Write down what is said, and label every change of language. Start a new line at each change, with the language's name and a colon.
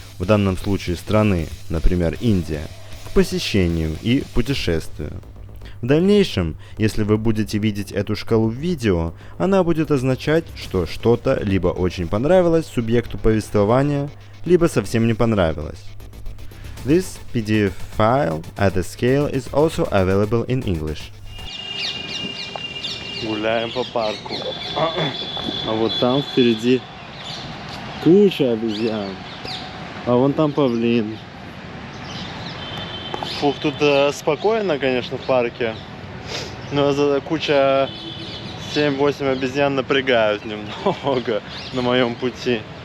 Russian: в данном случае страны, например, Индия, к посещению и путешествию. В дальнейшем, если вы будете видеть эту шкалу в видео, она будет означать, что что-то либо очень понравилось субъекту повествования, либо совсем не понравилось.
English: This PDF file at the scale is also available in English.
Russian: Гуляем по парку. А вот там впереди куча обезьян. А вон там павлин. Фух, тут спокойно, конечно, в парке. Но куча 7-8 обезьян напрягают немного на моем пути.